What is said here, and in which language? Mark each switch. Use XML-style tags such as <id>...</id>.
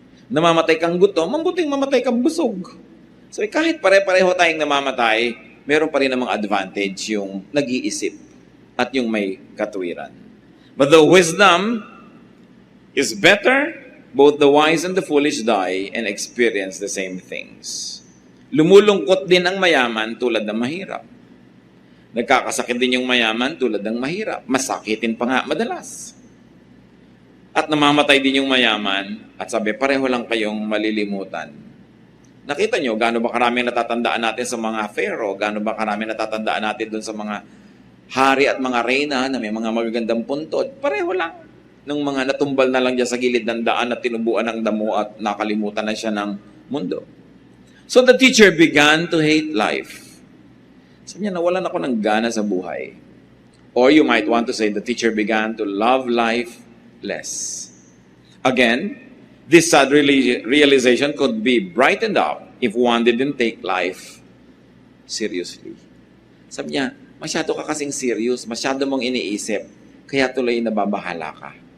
<tl>namamatay kang gutom, mabuting mamatay kang busog. So kahit pare-pareho tayong namamatay, meron pa rin namang advantage yung nag-iisip at yung may katwiran.</tl> <en>But the wisdom is better, both the wise and the foolish die and experience the same things.</en> <tl>Lumulungkot din ang mayaman tulad ng mahirap. Nagkakasakit din yung mayaman tulad ng mahirap. Masakitin pa nga madalas. At namamatay din yung mayaman at sabi, pareho lang kayong malilimutan. Nakita nyo, gaano ba karaming natatandaan natin sa mga pharaoh? Gaano ba karaming natatandaan natin dun sa mga hari at mga reyna na may mga magagandang puntod? Pareho lang. Nung mga natumbal na lang dyan sa gilid ng daan at tinubuan ng damo at nakalimutan na siya ng mundo.</tl> <en>So the teacher began to hate life.</en> <tl>Sabi niya, nawalan ako ng gana sa buhay.</tl> <en>Or you might want to say, the teacher began to love life less. Again, this sad realization could be brightened up if one didn't take life seriously.</en> <tl>Sabi niya, masyado ka kasing serious, masyado mong iniisip, kaya tuloy nababahala ka.</tl>